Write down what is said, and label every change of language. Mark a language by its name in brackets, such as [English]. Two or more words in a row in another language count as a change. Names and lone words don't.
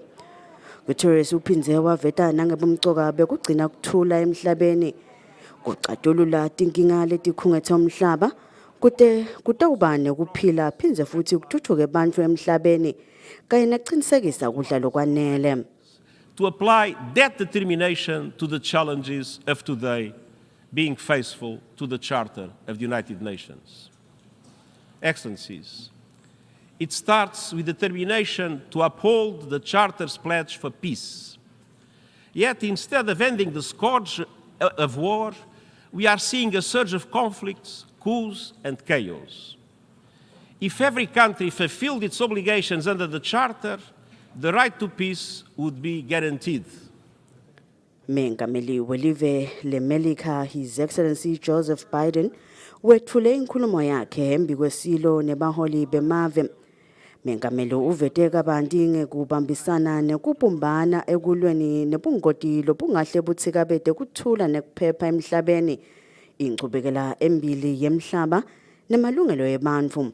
[Swati] Guterres uphindze waveta nangebomcoka bekugcina kuthula emhlabeni kucatulula tinkinga letikhungethe umhlaba kutawubane kuphila phindze futhi kuthuthuke bantu emhlabeni kanye nekuqinisekisa ukudla lokwanele. [English] To apply that determination to the challenges of today, being faithful to the Charter of the United Nations. Excellencies, it starts with determination to uphold the Charter's pledge for peace. Yet, instead of ending the scourge of war, we are seeing a surge of conflicts, coups, and chaos. If every country fulfilled its obligations under the Charter, the right to peace would be guaranteed. [Swati] Mengameli welive leMelika [English] His Excellency [Swati] Joseph Biden wethule inkulumo yakhe embi kwesilo nebaholi bemave. Mengameli uvete kabanti ngekubambisana nekubumbana ekulweni nebungoti lobungahle buthikabete kuthula nekuphepha emhlabeni, ingcubekela embili yemhlaba nemalungelo ebantfu.